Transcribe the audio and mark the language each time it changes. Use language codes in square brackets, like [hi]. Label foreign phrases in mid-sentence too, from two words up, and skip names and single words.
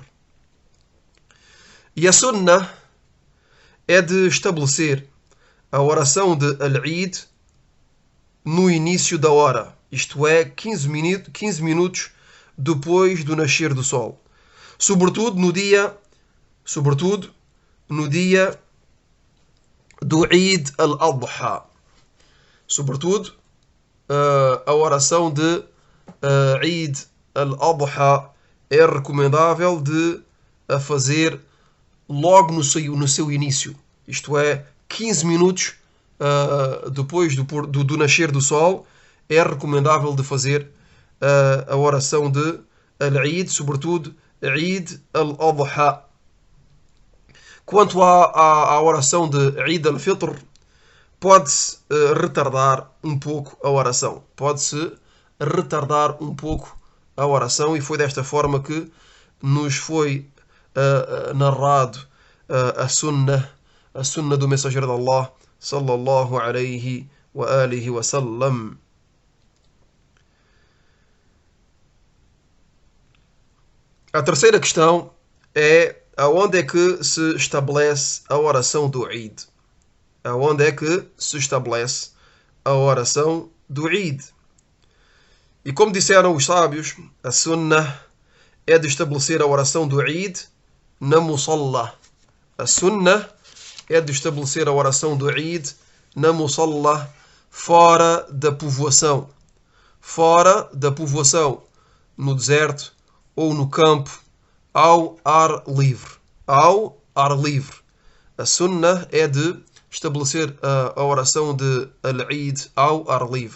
[pt] E a sunnah é de estabelecer a oração de Al-Eid no início da hora, isto é, 15 minutos depois do nascer do sol. Sobretudo no dia do Eid al-Adha. Sobretudo a oração de Eid al-Adha é recomendável de a fazer logo no seu início. Isto é, 15 minutos depois do nascer do sol, é recomendável de fazer a oração de Al-Eid, sobretudo Eid al-Adha. Quanto à oração de Eid al-Fitr, pode-se retardar um pouco a oração. Pode-se retardar um pouco a oração, e foi desta forma que nos foi narrado a sunnah do mensageiro de Allah, [ar] صلى الله عليه وآله وسلم. [pt] A terceira questão é: aonde é que se estabelece a oração do Eid? Aonde é que se estabelece a oração do Eid? E como disseram os sábios, a sunnah é de estabelecer a oração do Eid na musalla. A sunnah é de estabelecer a oração do Eid na musalla, fora da povoação. Fora da povoação, no deserto ou no campo, ao ar livre. Ao ar livre. A sunnah é de estabelecer a oração de Al-Eid ao ar livre.